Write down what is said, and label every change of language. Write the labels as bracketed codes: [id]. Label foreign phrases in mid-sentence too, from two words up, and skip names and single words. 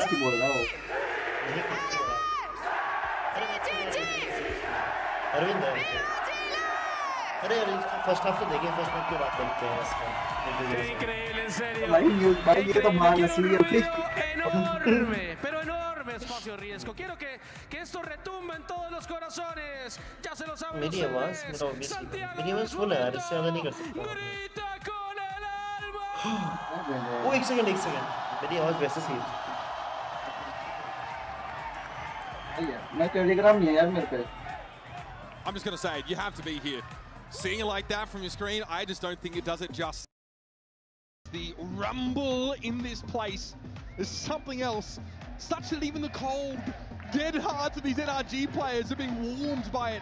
[es] Increíble, en serio. Enorme, pero enorme espacio riesgo. Quiero que esto retumbe en todos los corazones. Ya se lo saben ustedes. Santiago grita con el alma. [hi] एक सेकंड मेरी आवाज वैसे सही है मैं टेलीग्राम नहीं है यार मेरे पे [en] I'm just going to say, you have to be here. Seeing it like that from your screen, I just don't think it does it justice. the rumble in this place is something else, such that even the cold, dead hearts of these NRG players are being warmed by it.